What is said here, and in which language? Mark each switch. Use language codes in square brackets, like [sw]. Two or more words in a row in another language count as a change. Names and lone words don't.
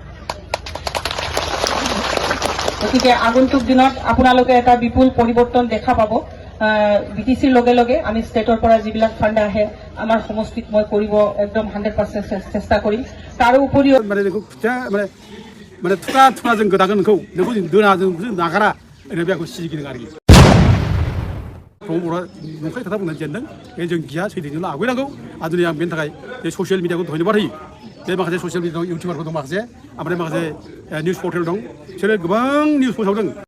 [as] গতিকে আগন্তুক দিনত আপোনালোকে এটা বিপুল পৰিৱৰ্তন দেখা পাব BTCৰ লগে লগে আমি ষ্টেটৰ পৰা যিবিলাক ফাণ্ড আহে আমাৰ সমষ্টিত মই কৰিব একদম 100% চেষ্টা কৰিম তাৰ উপৰিও মানে মানে [brx] थुरा जों गोदागोन नोंखौ दोना जों नागारा ओरैनो बेखौ सिगिनो आरोखि प्रम'दआ नंखाय खोथा बुंनानै जेनदों बे जों गिया सैथोजोंल' आवगायनांगौ आरो दिनै आं बेनि थाखाय बे [en] social media [brx] धन्यबाद होयो बे माखासे [en] social media [brx] दं इउटिउबारफोर दं माखासे ओमफ्राय माखासे [en] news portal [brx] दं बिसोरो गोबां निउस फोसावदों